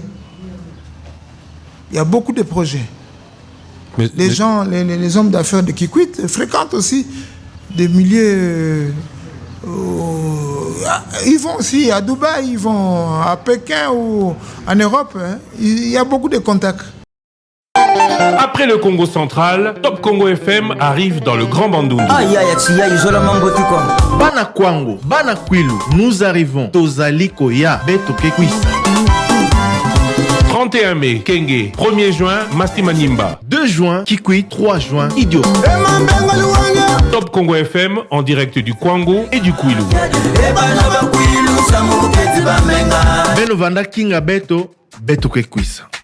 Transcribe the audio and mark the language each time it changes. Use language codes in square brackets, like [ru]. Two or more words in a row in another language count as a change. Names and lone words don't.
[fr] Il y a beaucoup de projets. Les hommes d'affaires de Kikwit fréquentent aussi des milieux... ils vont aussi à Dubaï, ils vont à Pékin ou en Europe. Hein. Il y a beaucoup de contacts. Après le Congo central, Top Congo FM arrive dans le Grand Bandundu. [ln] Bana Kwango, Bana Kwilu, [fr] nous arrivons. [ln] Tozali Koya, [ktu] Beto Kekwisa. [fr] 31 mai, Kenge. 1er juin, Mastimanimba. 2 juin, Kikwit. 3 juin, Idio. Top Congo FM en direct du Kwango et du Kwilu. [ktu] Beno Vanda Kinga Beto, Beto Kekwisa.